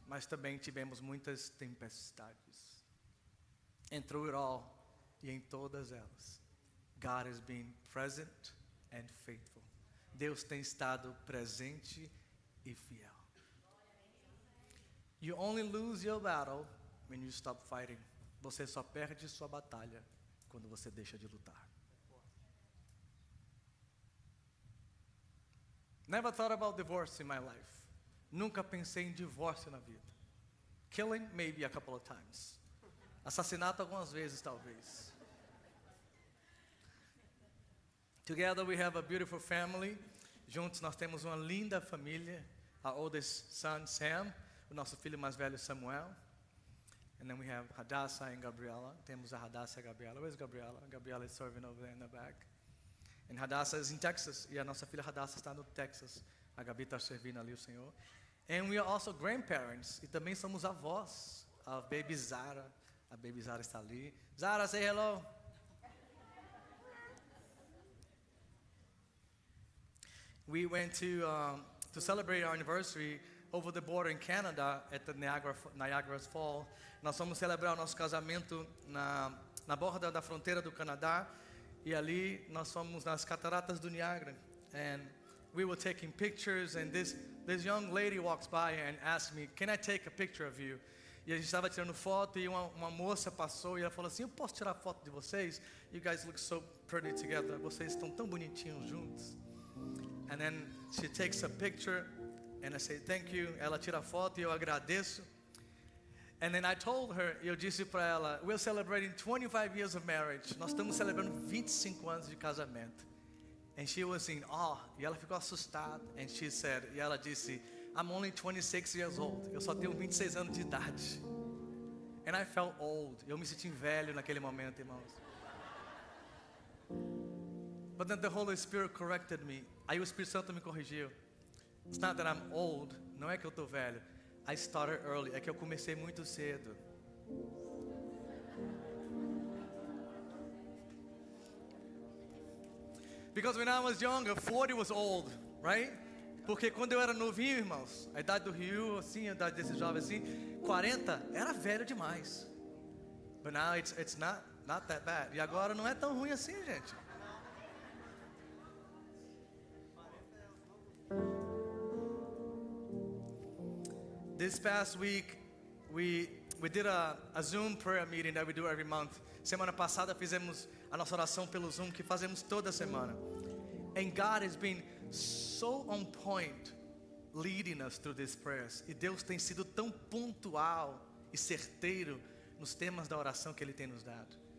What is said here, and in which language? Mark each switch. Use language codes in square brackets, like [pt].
[pt] Mas também tivemos muitas tempestades. [en] And through it all, [pt] e em todas elas, [en] God has been present and faithful. [pt] Deus tem estado presente e fiel. [en] You only lose your battle when you stop fighting. [pt] Você só perde sua batalha quando você deixa de lutar. [en] Never thought about divorce in my life. [pt] Nunca pensei em divórcio na vida. [en] Killing, maybe a couple of times. [pt] Assassinato algumas vezes, talvez. [en] Together we have a beautiful family. [pt] Juntos nós temos uma linda família. [en] Our oldest son, Sam. [pt] O nosso filho mais velho, Samuel. [en] And then we have Hadassah and Gabriela. [pt] Temos a Hadassah e a Gabriela. [en] Where's Gabriela? Gabriela is serving over there in the back. And Hadassah is in Texas. [pt] E a nossa filha Hadassah está no Texas. A Gabi está servindo ali o Senhor. [en] And we are also grandparents. [pt] E também somos avós. A baby Zara. A baby Zara está ali. Zara, [en] say hello. We went to celebrate our anniversary over the border in Canada at the Niagara Falls. [pt] Nós fomos celebrar o nosso casamento na borda da fronteira do Canadá. E ali nós fomos nas cataratas do Niagara. [en] And we were taking pictures and this young lady walks by and asked me, "Can I take a picture of you?" [pt] E a gente estava tirando foto e uma moça passou e ela falou assim, eu posso tirar foto de vocês? [en] You guys look so pretty together. [pt] Vocês estão tão bonitinhos juntos. [en] And then she takes a picture And I say, thank you. [pt] Ela tira a foto e eu agradeço. [en] And then I told her, [pt] eu disse para ela, [en] we're celebrating 25 years of marriage. [pt] Nós estamos celebrando 25 anos de casamento. [en] And she was in awe. [pt] E ela ficou assustada. [en] And she said, [pt] e ela disse, [en] I'm only 26 years old. [pt] Eu só tenho 26 anos de idade. [en] And I felt old. [pt] Eu me senti velho naquele momento, irmãos. [en] But then the Holy Spirit corrected me. [pt] Aí o Espírito Santo me corrigiu. [en] It's not that I'm old. [pt] Não é que eu estou velho. [en] I started early. [pt] É que eu comecei muito cedo. [en] Because when I was younger, 40 was old, right? [pt] Porque quando eu era novinho, irmãos, a idade do Rio, assim, a idade desse jovem assim, 40 era velho demais. [en] But now it's not that bad. [pt] E agora não é tão ruim assim, gente. [en] This past week, we did a Zoom prayer meeting that we do every month. [pt] Semana passada fizemos a nossa oração pelo Zoom, que fazemos toda semana. [en] And God has been so on point leading us through these prayers. [pt] E Deus tem sido tão pontual e certeiro nos temas da oração que Ele tem nos dado.